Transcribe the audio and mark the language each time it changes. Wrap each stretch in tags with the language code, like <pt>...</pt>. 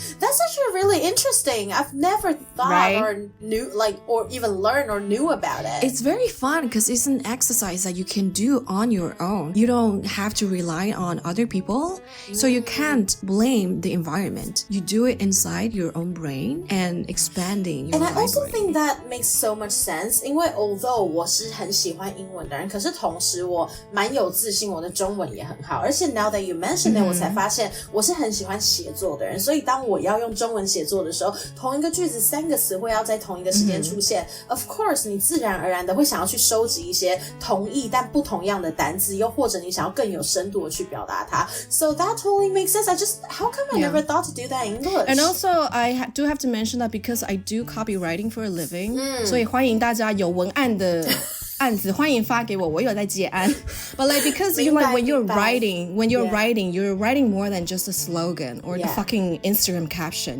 <en>That's actually really interesting. I've never thought or knew or even learned or knew about it. It's very fun because it's an exercise that you can do on your own. You don't have to rely on other people. So you can't blame the environment. You do it inside your own brain and expanding your And I also brain. think that makes so much sense.</en> <zh>因为 although 我是很喜欢英文的人，可是同时我蛮有自信，我的中文也很好。而且</zh> <en>now that you mentioned it，</en> <zh>我才发现我是很喜欢写作的人。所以当我要用中文写作的时候，同一个句子3个词汇要在同一个时间出现。</zh> <en>Of course，</en> <zh>你自然而然的会想要去收集一些同义但不同样的单字，又或者你想要更有深度的去表达它。</zh> <en>So that totally makes sense. How come I never thought to do that in English? And also, I do have to mention that because I do copywriting for a living,</en> <zh>所以欢迎大家有文案的案子欢迎发给我，我有在接案。</zh> <en>But like because when you're writing, you're writing more than just a slogan or the fucking Instagram caption.</en>